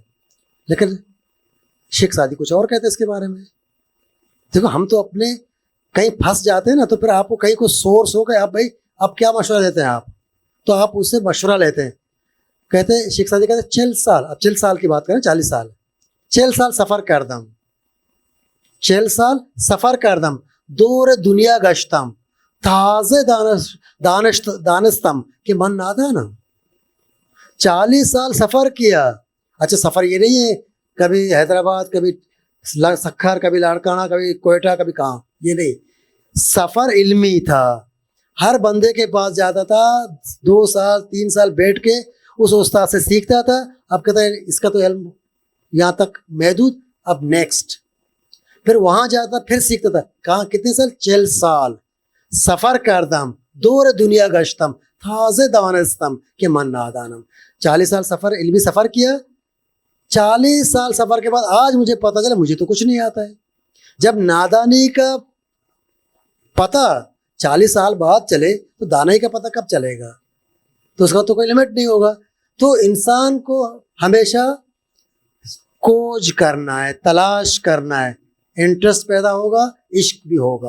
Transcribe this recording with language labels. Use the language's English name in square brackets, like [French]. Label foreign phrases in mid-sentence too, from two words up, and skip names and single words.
[Urdu] لیکن شیخ سعدی کچھ اور کہتے ہیں اس کے بارے میں. دیکھو ہم تو اپنے کہیں پھنس جاتے ہیں نا, تو پھر آپ کو کہیں کو سورس ہو گئے, آپ بھائی اب کیا مشورہ دیتے ہیں آپ, تو آپ اس سے مشورہ لیتے ہیں. کہتے ہیں شیخ سعدی کہتے ہیں [Persian] 40 سال, اب 40 سال کی بات کریں, 40 سال, 40 سال سفر کردم, 40 سال سفر کردم, دور دنیا گشتم, تازه دانستم کہ من نادانم. [Urdu] 40 سال سفر کیا. اچھا, سفر یہ نہیں ہے کبھی حیدرآباد, کبھی سکھر, کبھی لاڑکانہ, کبھی کوئٹہ, کبھی کہاں, یہ نہیں. سفر علمی تھا, ہر بندے کے پاس جاتا تھا, 2 سال 3 سال بیٹھ کے اس استاد سے سیکھتا تھا. اب کہتا ہے اس کا تو علم یہاں تک محدود, اب نیکسٹ. پھر وہاں جاتا پھر سیکھتا تھا. کہاں کتنے سال؟ [Persian] 40 سال سفر کردم دور دنیا گشتم تازه دانستم کہ من نادانم. [Urdu] 40 سال سفر علمی سفر کیا. 40 سال سفر کے بعد آج مجھے پتہ چلا مجھے تو کچھ نہیں آتا ہے. جب نادانی کا پتہ 40 سال بعد چلے تو دانائی کا پتہ کب چلے گا؟ تو اس کا تو کوئی لمٹ نہیں ہوگا. تو انسان کو ہمیشہ کھوج کرنا ہے, تلاش کرنا ہے, انٹرسٹ پیدا ہوگا, عشق بھی ہوگا.